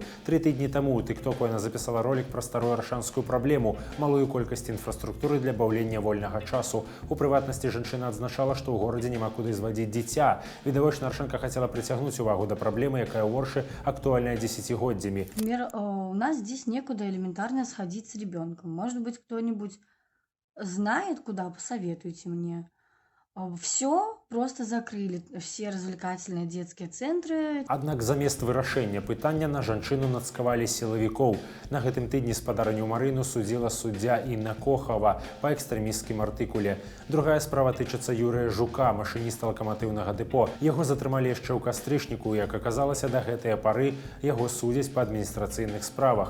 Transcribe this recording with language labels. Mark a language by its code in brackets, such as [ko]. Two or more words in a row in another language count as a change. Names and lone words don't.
[be] 3 тыдні таму ў тык-току яна запісала ролік пра старую аршанскую праблему – малую колькасць інфраструктуры для баўлення вольнага часу. У прыватнасці жанчына адзначала, што ў горадзе няма куды звадзіць дзіця. Відавочна, аршанка хацела прыцягнуць увагу да праблемы, якая ў Воршы актуальная десятигоддзямі. [ru] Например, у нас здесь некуда элементарно сходить с ребенком. Может быть, кто-нибудь знает, куда, посоветуйте мне. Все просто закрыли, все развлекательные детские центры. [be] Аднак замест вырашэння пытання на жанчыну нацкавалі сілавікоў. На гэтым тыдні спадарню Марыну судзіла суддзя Інна Кохава па экстрэмісцкім артыкуле. Другая справа тычыцца Юрыя Жука, машыніста лакаматыўнага дэпо. Яго затрымалі яшчэ ў кастрычніку, як аказалася, да гэтыя пары яго судзяць па адміністрацыйных справах.